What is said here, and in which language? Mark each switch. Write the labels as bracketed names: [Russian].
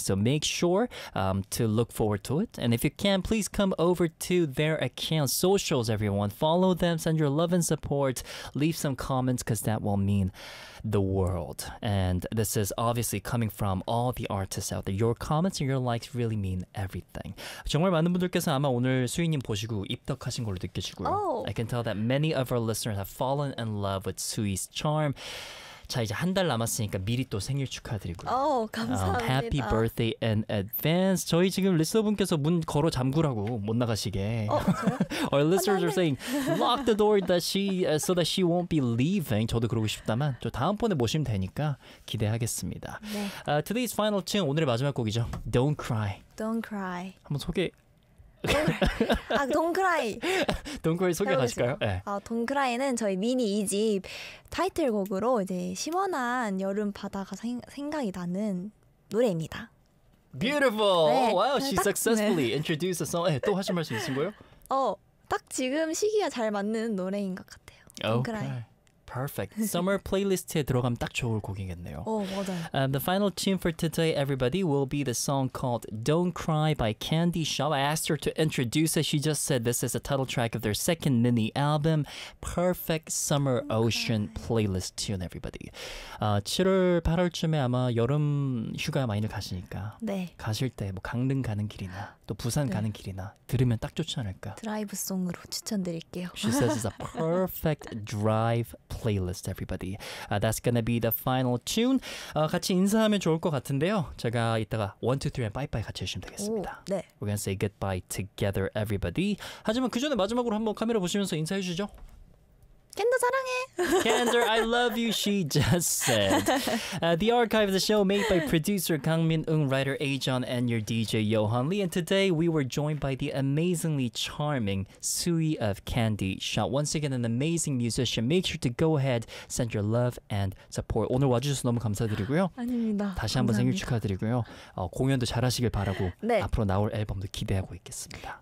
[English] So make sure to look forward to it. And if you can, please come over to their account socials, everyone. Follow them, send your love and support, leave some comments because that will mean the world. And this is obviously coming from all the artists out there. Your comments and your likes really mean everything. [Korean] 정말 많은 분들께서 아마 오늘 수이님 보시고 입덕하신 걸로 느끼시고요. [English] Oh. I can tell that many of our listeners have fallen in love with Sui's charm. [Korean] 자, 이제 한 달 남았으니까 미리 또 생일 축하드리고요. Oh, 감사합니다. [English] Happy birthday in advance. [Korean] 저희 지금 리스너분께서 문 걸어 잠그라고 못 나가시게. [English] Our listeners are saying, lock the door so that she won't be leaving. [Korean] 저도 그러고 싶다만, 저 다음번에 모시면 되니까 기대하겠습니다. 네. [English] Today's final tune, [Korean] 오늘의 마지막 곡이죠. [English] Don't Cry. Don't Cry. [Korean] 한번 소개. [English] Don't Cry. [Korean] Don't Cry 소개 가실까요? 네. Don't Cry는 저희 미니 2집 타이틀곡으로 이제 시원한 여름 바다가 생각이 나는 노래입니다. [English] Beautiful. 네. Wow, she successfully introduced a song. [Korean] 네, 또 하실 말씀 있으신 거예요? 딱 지금 시기가 잘 맞는 노래인 것 같아요. [English] Don't Cry. [Korean] Perfect. Summer playlist에 들어가면 딱 좋을 곡이겠네요. 맞아요. [English] The final tune for today, everybody, will be the song called Don't Cry by Candy Shop. I asked her to introduce it. She just said this is the title track of their second mini album. Perfect summer ocean playlist tune, everybody. [Korean] 7월, 8월쯤에 아마 여름 휴가 많이 가시니까 네. 가실 때 뭐 강릉 가는 길이나 또 부산 네. 가는 길이나 들으면 딱 좋지 않을까. 드라이브 송으로 추천드릴게요. [English] She says it's a perfect drive playlist, everybody. That's gonna be the final tune. [Korean] 같이 인사하면 좋을 것 같은데요. 제가 이따가 1, 2, 3, [English] and bye bye [Korean] 같이 해주시면 되겠습니다. 오, 네. [English] We're gonna say goodbye together, everybody. [Korean] 하지만 그 전에 마지막으로 한번 카메라 보시면서 인사해 주시죠. Kendo 사랑해. [English] Kendo, I love you, she just said. The archive of the show made by producer Kang Min-eung, writer A-John, and your DJ Yohan Lee. And today we were joined by the amazingly charming Sui of Candy Shop. Once again, an amazing musician. Make sure to go ahead, send your love and support. [Korean] 오늘 와주셔서 너무 감사드리고요. 아닙니다. 다시 한번 생일 축하드리고요. 공연도 잘하시길 바라고 네. 앞으로 나올 앨범도 기대하고 있겠습니다.